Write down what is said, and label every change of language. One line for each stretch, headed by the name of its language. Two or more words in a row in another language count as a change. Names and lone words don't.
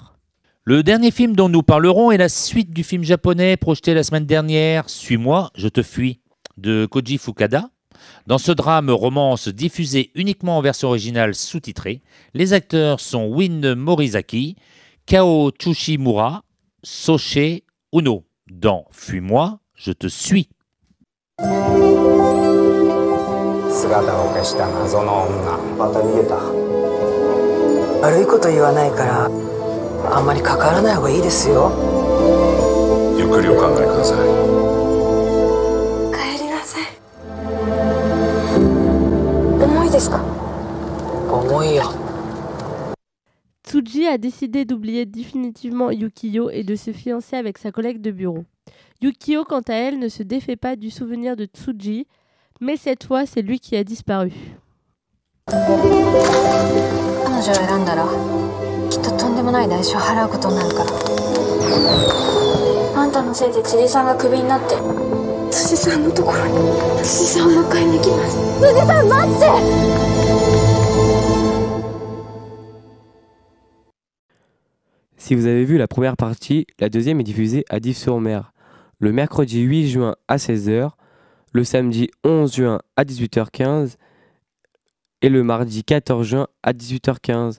French: Le dernier film dont nous parlerons est la suite du film japonais projeté la semaine dernière, Suis-moi, je te fuis, de Koji Fukada. Dans ce drame romance diffusé uniquement en version originale sous-titrée, les acteurs sont Win Morizaki, Kao Tsushimura, Soche Uno. Dans Fuis-moi, je te suis.
Japanese: 姿を消した謎の女また逃げた悪いこと言わないからあんまり関わらない方がいいですよ。ゆっくりお考えください帰りなさい。重いですか？重いよ。
French: Tsuji a décidé d'oublier définitivement Yukio et de se fiancer avec sa collègue de bureau. Yukio, quant à elle, ne se défait pas du souvenir de Tsuji, mais cette fois, c'est lui qui a disparu.
Japanese: 彼女を選んだらきっととんでもない代償を払うことになるから。あんたのせいで辻さんがクビになって辻さんのところに辻さんを迎えに行きます。辻さん待って。
French: Si vous avez vu la première partie, la deuxième est diffusée à Dives-sur-Mer le mercredi 8 juin à 16h, le samedi 11 juin à 18h15 et le mardi 14 juin à 18h15.